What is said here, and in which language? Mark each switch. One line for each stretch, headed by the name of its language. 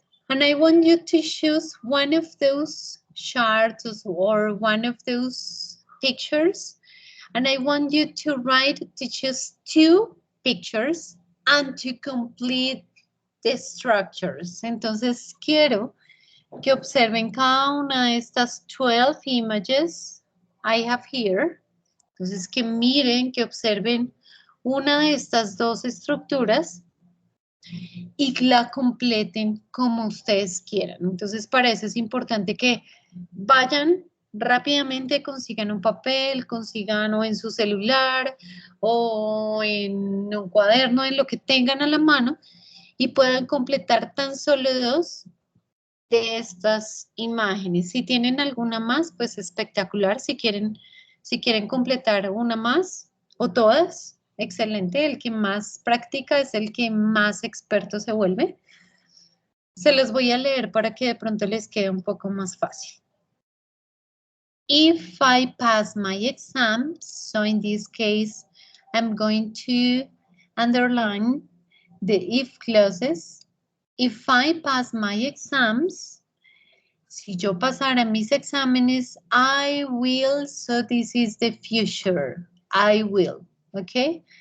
English: And I want you to choose one of those charts or one of those pictures. And I want you to choose 2 pictures and to complete the structures.
Spanish: Entonces quiero que observen cada una de estas 12
English: images I have here.
Spanish: Entonces que miren, que observen una de estas 2 estructuras y la completen como ustedes quieran. Entonces para eso es importante que vayan rápidamente, consigan un papel, consigan o en su celular o en un cuaderno, en lo que tengan a la mano y puedan completar tan solo 2 de estas imágenes. Si tienen alguna más, pues espectacular. Si quieren completar una más o todas, excelente. El que más practica es el que más experto se vuelve. Se los voy a leer para que de pronto les quede un poco más fácil.
English: If I pass my exam, so in this case, I'm going to underline the if clauses. If I pass my exams,
Spanish: si yo pasara mis exámenes,
English: I will, so this is the future, I will, okay?